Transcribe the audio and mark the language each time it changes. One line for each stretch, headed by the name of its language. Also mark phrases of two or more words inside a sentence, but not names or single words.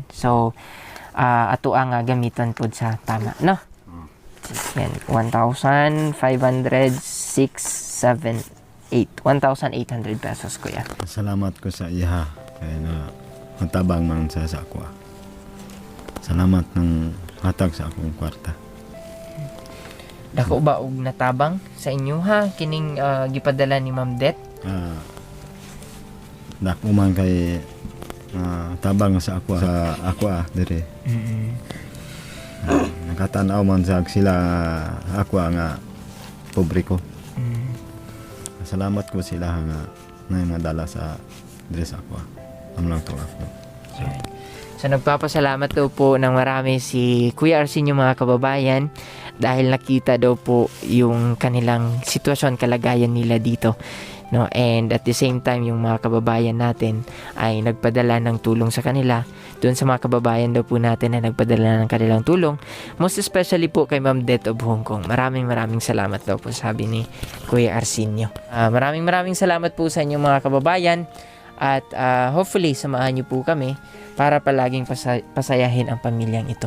Cebuano: So, ato ang gamiton po sa tama, no?
Filipino: Yan, 1,800 pesos, kuya.
Cebuano: Salamat ko sa iha. Kaya na matabang man sa ako. Salamat ng hatag sa akong kwarta. Dako ba og natabang sa inyo, ha? Kining gipadala ni Ma'am Det? Dako man kay tabang sa ako dire. Nakatanaw man sa sila ako nga pobre ko. Salamat ko sila nga madala sa dire sa ako. Amlang to ako.
Filipino: So nagpapasalamat daw po ng marami si Kuya Arsenio, mga kababayan, dahil nakita daw po yung kanilang sitwasyon, kalagayan nila dito, no?
English: And at the same time,
Filipino: yung mga kababayan natin ay nagpadala ng tulong sa kanila. Doon sa mga kababayan daw po natin na nagpadala ng kanilang tulong,
English: most especially
Filipino: po kay Ma'am Det of Hong Kong. Maraming salamat daw po, sabi ni Kuya Arsenio. Maraming salamat po sa inyo, mga kababayan. At hopefully, samahan niyo po kami para palaging pasayahin ang pamilyang ito.